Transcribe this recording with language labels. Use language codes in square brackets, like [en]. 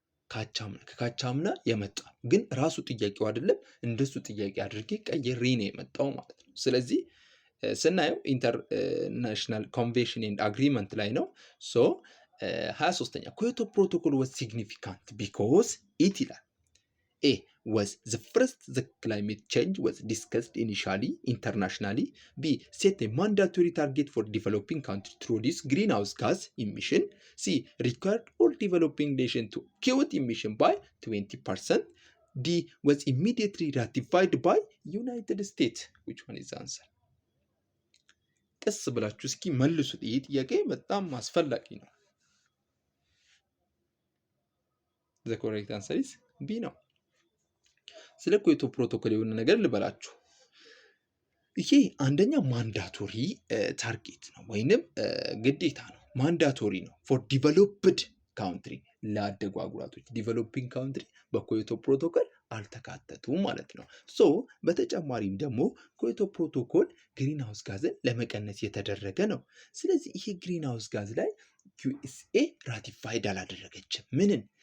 [am] ከካቻምና የመጣ ግን ራሱ ጥያቄው አይደለም። እንደሱ ጥያቄ አድርጌ ቀይሬ ነው የመጣው ማለት ነው። ስለዚህ ስናየው ኢንተርናሽናል ኮንቬንሽን ኤንድ አግሪመንት ላይ ነው። ሶ 23ኛ [en] ኮዮቶ ፕሮቶኮል ወዝ ሲግኒፊካንት ቢኮዝ ኢት [am] ይላል ኤ [en] was the first the climate change was discussed initially internationally. B set a mandatory target for developing countries to reduce greenhouse gas emission. C required all developing nations to cut emission by 20%. D was immediately ratified by United States. Which one is the answer? [am] ቀስ ብላችሁ እስኪ መልሱት። ይህ ጥያቄ በጣም አስፈላጊ ነው። [en] The correct answer is B [am] ነው። ስለ ኮዮቶ ፕሮቶኮል የሆነ ነገር ልበላችሁ። ይሄ አንደኛ ማንዳቶሪ ታርጌት ነው ወይንም ግዴታ ነው። ማንዳቶሪ ነው ፎር ዲቨሎፕድ ካውንትሪ፣ ላደጉ አህጉራቶች። ዲቨሎፒንግ ካውንትሪ በኮዮቶ ፕሮቶኮል አልተካተቱም ማለት ነው። ሶ በተጨማሪም ደግሞ ኮዮቶ ፕሮቶኮል ግሪን ሃውስ ጋዝን ለመቀነስ የተደረገ ነው። ስለዚህ ይሄ ግሪን ሃውስ ጋዝ ላይ ዩኤስኤ ራቲፋይድ አላደረገችም። ምንን?